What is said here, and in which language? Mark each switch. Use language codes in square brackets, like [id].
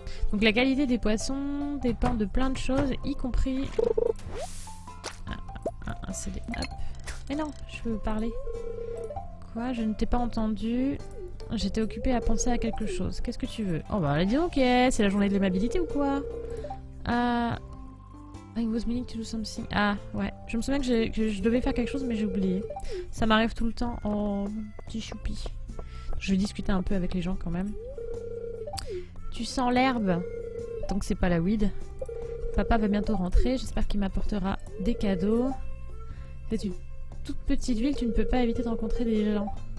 [fr] Donc la qualité des poissons dépend de plein de choses, y compris... un CD. Hop. Mais non, je veux parler. Quoi? Je ne t'ai pas entendu. J'étais occupée à penser à quelque chose. Qu'est-ce que tu veux? Oh bah dis donc, c'est la journée de l'aimabilité ou quoi? [en] I was meaning to do something. [fr] Ah ouais, je me souviens que je devais faire quelque chose mais j'ai oublié. Ça m'arrive tout le temps. Oh, petit choupi. Je vais discuter un peu avec les gens quand même. Tu sens l'herbe? Donc c'est pas la weed. Papa va bientôt rentrer, j'espère qu'il m'apportera des cadeaux. C'est une toute petite ville, tu ne peux pas éviter de rencontrer des gens.